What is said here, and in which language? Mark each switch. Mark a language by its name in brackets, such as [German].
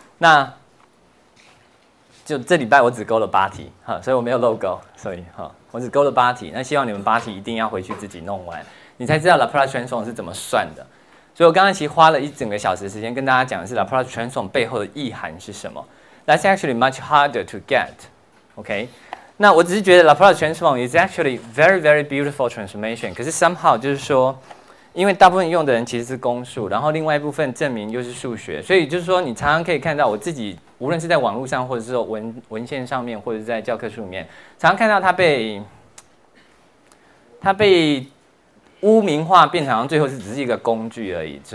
[Chinese] 那就这礼拜我只勾了8题，所以我没有漏勾，所以我只勾了8题。那希望你们8题一定要回去自己弄完，你才知道 Laplace transform 是怎么算的。所以我刚刚其实花了1整个小时的时间跟大家讲的是 Laplace transform 背后的意涵是什么。 [English] That's actually much harder to get, OK？ [Chinese] 那我只是觉得 [English] Laplace transform is actually very, very beautiful transformation。 [Chinese] 可是 somehow 就是说，因为大部分用的人其实是公数，然后另外一部分证明又是数学，所以就是说你常常可以看到我自己，无论是在网络上，或者是说文献上面，或者是在教科书里面，常常看到它被污名化，变成好像最后只是一个工具而已。